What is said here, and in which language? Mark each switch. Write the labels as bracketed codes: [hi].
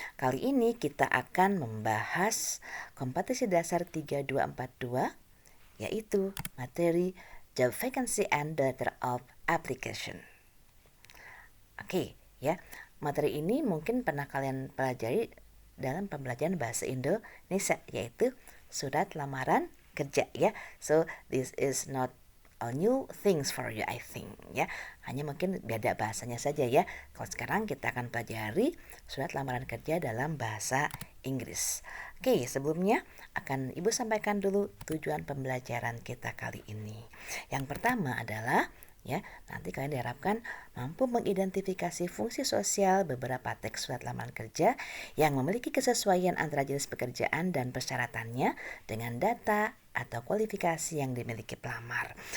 [id] Kali ini kita akan membahas kompetensi dasar 3242, yaitu materi [en] job vacancy and the letter of application. [id] Oke, ya. Materi ini mungkin pernah kalian pelajari dalam pembelajaran bahasa Indonesia, yaitu surat lamaran kerja, ya. [en] So this is not a new things for you, I think, ya. [id] Hanya mungkin beda bahasanya saja, ya. Kalau sekarang kita akan pelajari surat lamaran kerja dalam bahasa Inggris. Oke, sebelumnya akan Ibu sampaikan dulu tujuan pembelajaran kita kali ini. Yang pertama adalah, ya, nanti kalian diharapkan mampu mengidentifikasi fungsi sosial beberapa teks surat lamaran kerja yang memiliki kesesuaian antara jenis pekerjaan dan persyaratannya dengan data atau kualifikasi yang dimiliki pelamar.